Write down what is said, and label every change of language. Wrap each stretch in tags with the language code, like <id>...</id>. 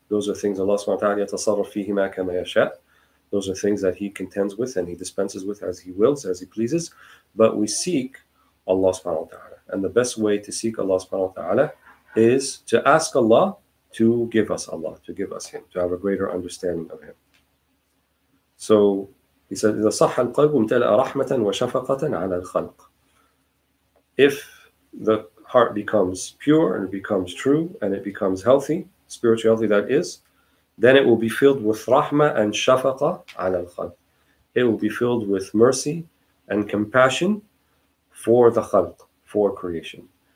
<en>Those are things Allah subhanahu wa ta'ala</en> <ar>yatasarraf fihima kama yasha.</ar> <en>Those are things that He contends with and He dispenses with as He wills, as He pleases. But we seek Allah subhanahu wa ta'ala. And the best way to seek Allah subhanahu wa ta'ala is to ask Allah to give us Allah, to give us Him, to have a greater understanding of Him. So he said,</en> <ar>إذا صح القلب امتلأ رحمة وشفقة على الخلق.</ar> <en>If the heart becomes pure and it becomes true and it becomes healthy, spirituality that is, then it will be filled with rahmah and</en> <ar>shafaqa ala al-khalq.</ar> <en>It will be filled with mercy and compassion for the khalq, for creation.</en>